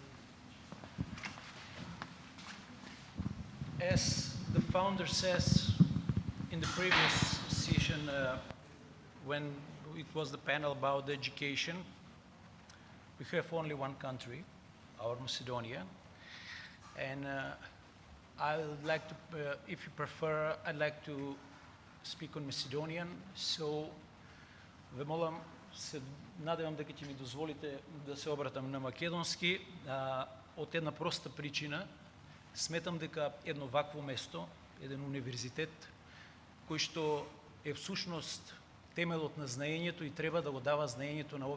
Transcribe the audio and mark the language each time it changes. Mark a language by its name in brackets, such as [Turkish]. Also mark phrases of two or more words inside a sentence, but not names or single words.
[English] As the founder says in the previous session, when it was the panel about education, we have only one country, our Macedonia, and I would like to, if you prefer, I'd like to speak on Macedonian, so [Macedonian] ве молам, се надевам дека ќе ми дозволите да се обратам на македонски, од една проста причина. Сметам дека едно вакво место, еден универзитет, кој што е всушност темелот на знаењето и треба да го дава знаењето на